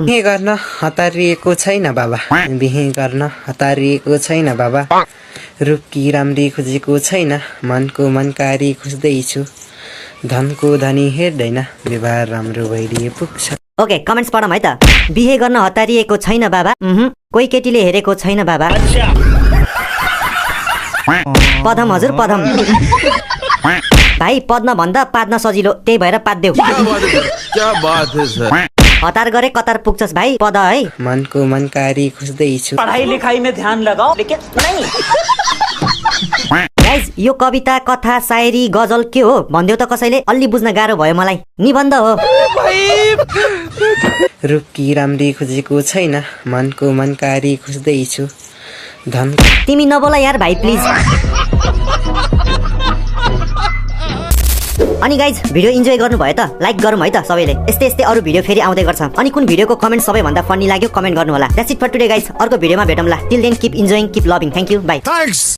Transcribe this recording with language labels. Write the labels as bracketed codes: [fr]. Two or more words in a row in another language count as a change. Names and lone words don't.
[ne] बिहे गर्न हतारिएको छैन बाबा बिहे गर्न हतारिएको छैन बाबा रूपकी राम्री खोजेको छैन मनको मनकारी खोज्दैछु धनको धनी हेर्दैन व्यवहार राम्रो भइदिए पुग्छ ओके कमेन्ट्स पढम है त बिहे गर्न हतारिएको छैन बाबा कोही केटीले हेरेको छैन बाबा पदम हजुर पदम भाइ पद्न भन्दा पाद्न सजिलो त्यही भएर पाद्देऊ [hi] क्या बात है सर [ne] हतार गरे कतार पुग्छस् भाइ पद है मनको मनकारी खोज्दैछु [hi] पढ़ाई लिखाई में ध्यान लगाओ लेकिन नहीं [ne] गाइज यो कविता कथा शायरी गजल के हो भन्देऊ त कसैले अलि बुझ्न गाह्रो भयो मलाई निबन्ध हो रूपकी राम्री खोजेको छैन मनको मनकारी खोज्दैछु धन तिमी नबोला यार भाइ प्लिज अनि गाइज भिडियो इन्जोय गर्नुभयो त लाइक गरौँ है त सबैले यस्तै यस्तै अरू भिडियो फेरि आउँदै गर्छ अनि कुन भिडियोको कमेन्ट सबैभन्दा फन्नी लाग्यो कमेन्ट गर्नु होला [en] that's it for today guys [ne] अर्को भिडियोमा भेटौँला [en] till then keep enjoying keep loving thank you bye